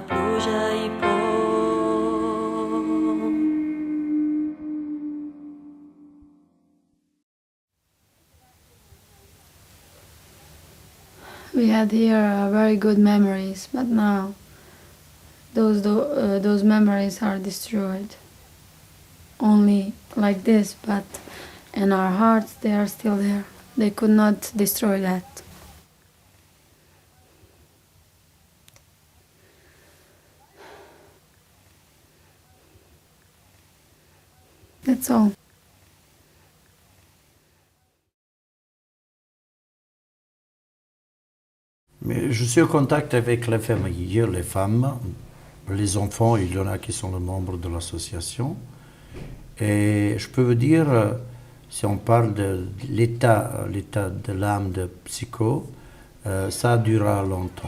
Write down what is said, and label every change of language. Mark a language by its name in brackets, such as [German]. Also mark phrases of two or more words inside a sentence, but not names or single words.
[Catalan] pluja i por. [English] We had here very good memories, but now those memories are destroyed. Only like this, but in our hearts they are still there. They could not destroy that. That's all. [French] Mais je suis en contact avec les familles, les femmes, les enfants, il y en a qui sont les membres de l'association. Et je peux vous dire, si on parle de l'état de l'âme de psycho, ça durera longtemps.